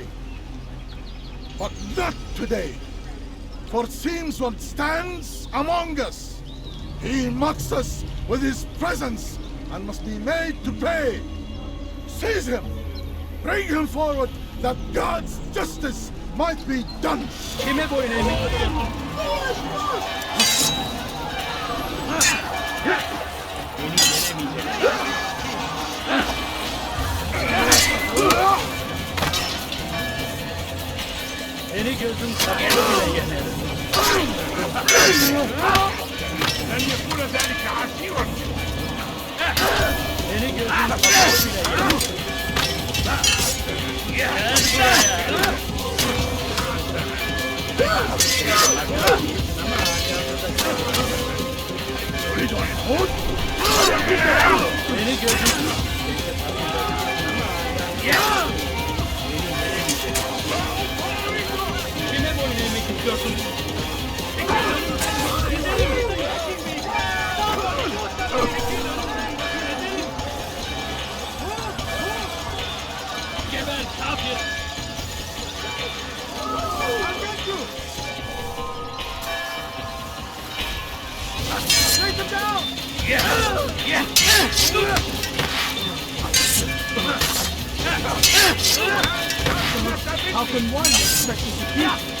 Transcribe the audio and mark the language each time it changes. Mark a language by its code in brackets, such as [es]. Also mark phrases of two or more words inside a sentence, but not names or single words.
[en] But not today, for it seems one stands among us. He mocks us with his presence and must be made to pay. Seize him! Bring him forward that God's justice might be done! [tr] Beni gözüm kapalı bile yenerim. [ar] لن يكون ذلك عسيرا. [tr] Beni gözüm kapalı bile yenerim. Beni gözüm Kime boyun eğmek istiyorsun? Geber kafir! [en] Take him down! How can one expect to defeat?